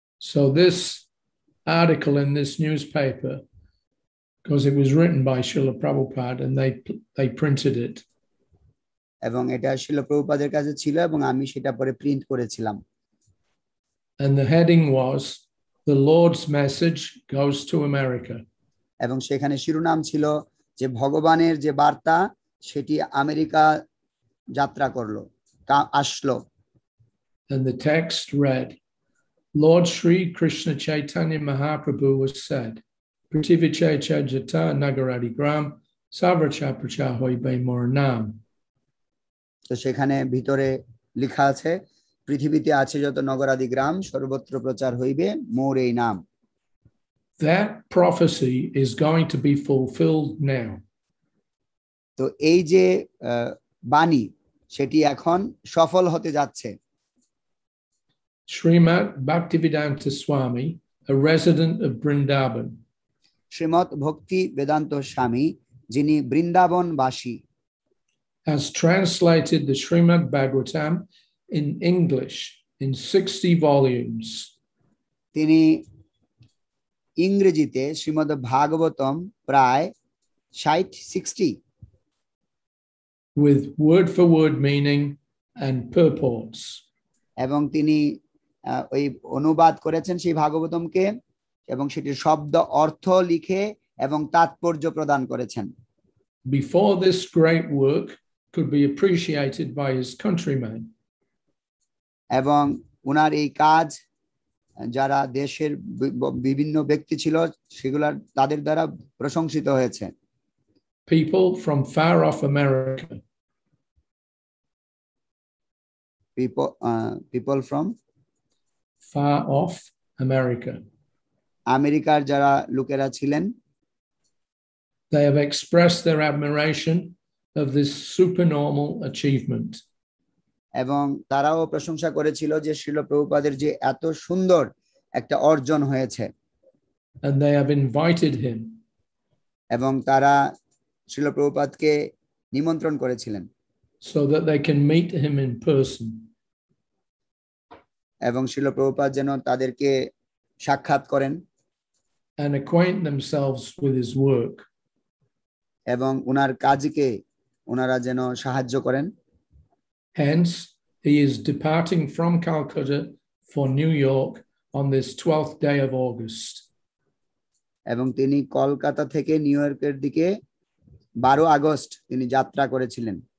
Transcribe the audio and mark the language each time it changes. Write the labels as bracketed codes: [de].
[en] so this article in this newspaper, because it was written by Srila Prabhupada and they printed it. [bn] এবং এটা শ্রীল প্রভুপাদের কাছে ছিল এবং আমি সেটা পরে প্রিন্ট করেছিলাম। [en] And the heading was, The Lord's Message Goes to America. [bn] এবং সেখানে শিরোনাম ছিল যে ভগবানের যে বার্তা সেটি আমেরিকা যাত্রা করলো, আসলো। [en] And the text read, Lord Sri Krishna Chaitanya Mahaprabhu was said, [bn] Prithvichaya Chejata Nagaradi Gram, Savracha Pracha Hoibe Moranam. তো সেখানে ভিতরে লেখা আছে, পৃথিবীতে আছে যত নগরাদি গ্রাম, সর্বত্র প্রচার হইবে মোর এই নাম। [en] That prophecy is going to be fulfilled now. [bn] তো এই যে বাণী সেটি এখন সফল হতে যাচ্ছে। [en] Srimad Bhaktivedanta Swami, a resident of Vrindavan, [bn] Srimat ভক্তি বেদান্ত স্বামী, যিনি বৃন্দাবনবাসী, [en] has translated the Srimad Bhagavatam in English in 60 volumes. [bn] তিনি ইংরেজিতে শ্রীমদ্ ভাগবতম প্রায় 60 [en] with word for word meaning and purports. [bn] এবং তিনি ওই অনুবাদ করেছেন সেই ভাগবতমকে, এবং সেটির শব্দ অর্থ লিখে এবং তাৎপর্য প্রদান করেছেন। [en] Before this great work could be appreciated by his countrymen, [bn] এবং উনার এই কাজ যারা দেশের বিভিন্ন ব্যক্তি ছিল সেগুলার তাদের দ্বারা প্রশংসিত হয়েছে। [en] people from far off America, people from far off America, [bn] আমেরিকার যারা লোকেরা ছিলেন, [en] they have expressed their admiration of this supernormal achievement. [bn] এবং তারাও প্রশংসা করেছিল যে শ্রীল প্রভুপাদের যে এত সুন্দর একটা অর্জন হয়েছে। [en] And they have invited him [bn] এবং তারা শ্রীল প্রভুপাদকে নিমন্ত্রণ করেছিলেন [en] so that they can meet him in person. [bn] এবং শ্রীল প্রভুপাদ যেন তাদেরকে সাক্ষাৎ করেন [en] and acquaint themselves with his work. [bn] এবং উনার কাজকে ওনারা যেন সাহায্য করেন। [en] Hence, he is departing from Calcutta for New York on this 12th day of August. [bn] এবং তিনি কলকাতা থেকে নিউ ইয়র্কের দিকে 12 আগস্ট তিনি যাত্রা করেছিলেন।